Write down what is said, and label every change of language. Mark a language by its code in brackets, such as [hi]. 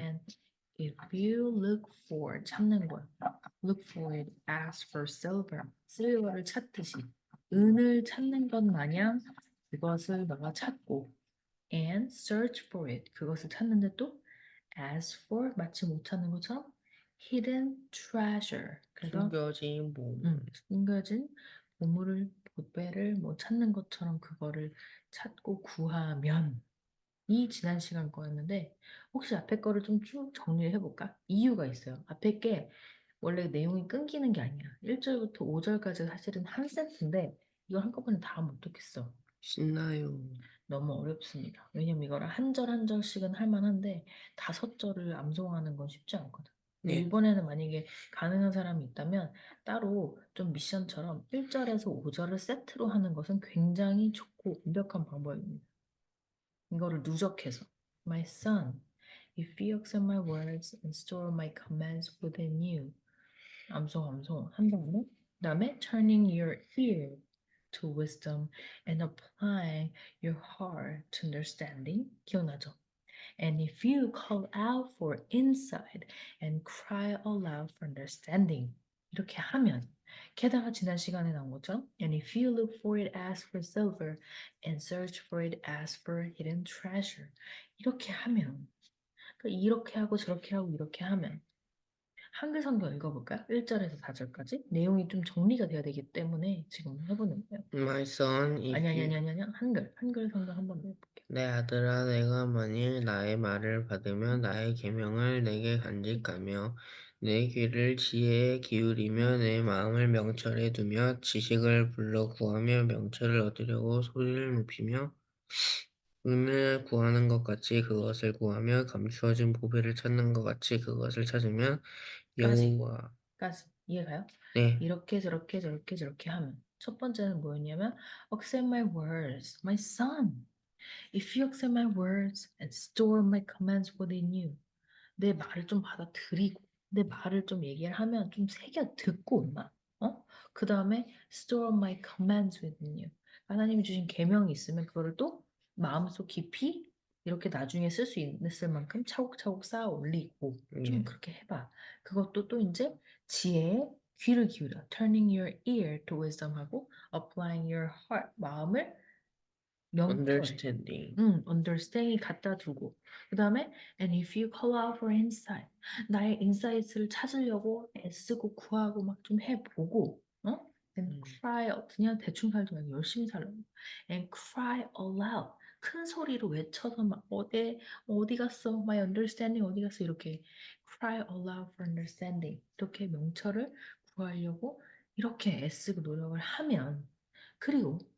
[en] And if you look for [ko] 찾는 거야. [en] Look for it as for silver. [ko] silver를 찾듯이 은을 찾는 것 마냥 그것을 너가 찾고 [en] and search for it. [ko] 그것을 찾는데 또 [en] as for [ko] 마치 못 찾는 것처럼 [en] hidden treasure. [ko] 그래서 숨겨진 보물. 숨겨진 보물을 보배를 뭐 찾는 것처럼 그거를 찾고 구하면 이 지난 시간 거였는데 혹시 앞에 거를 좀 쭉 정리를 해볼까? 이유가 있어요. 앞에 게 원래 내용이 끊기는 게 아니야. 1절부터 5절까지 사실은 한 세트인데 이걸 한꺼번에 다 못듣겠어. 신나요. 너무 어렵습니다. 왜냐면 이거를 한 절 한 절씩은 할 만한데 5절을 암송하는 건 쉽지 않거든. 근데 네. 이번에는 만약에 가능한 사람이 있다면 따로 좀 미션처럼 1절에서 5절을 세트로 하는 것은 굉장히 좋고 완벽한 방법입니다. 이거를 누적해서 [en] My son, if you accept my words and store my commands within you [ko] 암송 한 다음에 그다음에 [en] turning your ear to wisdom and applying your heart to understanding [ko] 기억나죠? [en] And if you call out for insight and cry aloud for understanding [ko] 이렇게 하면 게다가 지난 시간에 나온 것처럼 [en] And if you look for it as for silver and search for it as for hidden treasure [ko] 이렇게 하면 그러니까 이렇게 하고 저렇게 하고 이렇게 하면 한글 성경 읽어볼까요? 1절에서 4절까지 내용이 좀 정리가 돼야 되기 때문에 지금 해보는 거예요. [en] My son, [ko] 아니 [en] if [ko] 아니 [en] you [ko] 아니 아니 아니 한글 성경 한번 읽어볼게요. 내 아들아, 내가 만일 나의 말을 받으며 나의 계명을 내게 간직하며 내 귀를 지혜에 기울이며 내 마음을 명철에 두며 지식을 불러 구하며 명철을 얻으려고 소리를 높이며 은을 구하는 것 같이 그것을 구하며 감추어진 보배를 찾는 것 같이 그것을 찾으면 까지 여호와. 까지 이해가요? 네. 이렇게 저렇게 저렇게 저렇게 하면 첫 번째는 뭐였냐면 [en] accept my words, my son. If you accept my words and store my commands within you. [ko] 내 말을 좀 받아들이고 내 말을 좀 얘기를 하면 좀 새겨 듣고 엄마. 어? 그 다음에 [en] store my commands within you. [ko] 하나님이 주신 계명이 있으면 그거를 또 마음속 깊이 이렇게 나중에 쓸 수 있을 만큼 차곡차곡 쌓아 올리고 좀 예. 그렇게 해봐. 그것도 또 이제 지혜에 귀를 기울여. [en] turning your ear to wisdom [ko] 하고 [en] applying your heart [ko] 마음을 명철에 [en] Understanding. [ko] understand이 갖다 두고 그 다음에 [en] and if you call out for insight [ko] 나의 인사이트를 찾으려고 애쓰고 구하고 막 좀 해보고 [en] and cry out [ko] 그냥 대충 살지 말고 열심히 살라고 [en] and cry aloud [ko] 큰 소리로 외쳐서 막 어디 갔어 [en] my understanding [ko] 어디 갔어 이렇게 [en] cry aloud for understanding [ko] 이렇게 명철을 구하려고 이렇게 애쓰고 노력을 하면 그리고